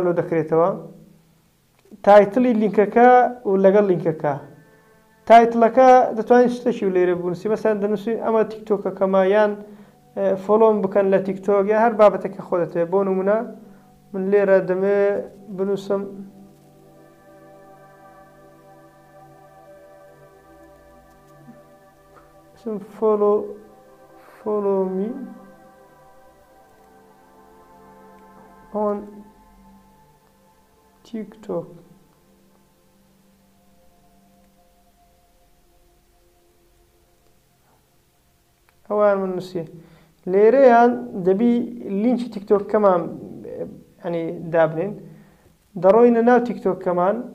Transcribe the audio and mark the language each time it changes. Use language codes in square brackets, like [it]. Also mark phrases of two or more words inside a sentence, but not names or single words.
[ckb] لۆ دەکرێتەوە تایتڵی لینکەکە و لەگەڵ لینکەکە تایتڵەکە دەتوانین شتێکی و لێرە بنووسی مەسەن دەنووسی ئەمە تیکتۆکەکەمە یان فۆلۆم بکەن لە تیکتۆک یا هەر بابەتێکە خۆ دەتوێت بۆ نمونە من لێرە دەمێ بنووسم [en] follow me on [ckb] TikTok ئەوان من نووسێ لێرەیان دەبی لینکی تیکتۆکەمان ینی دابنین دەڕۆینە ناو تیکتۆکەمان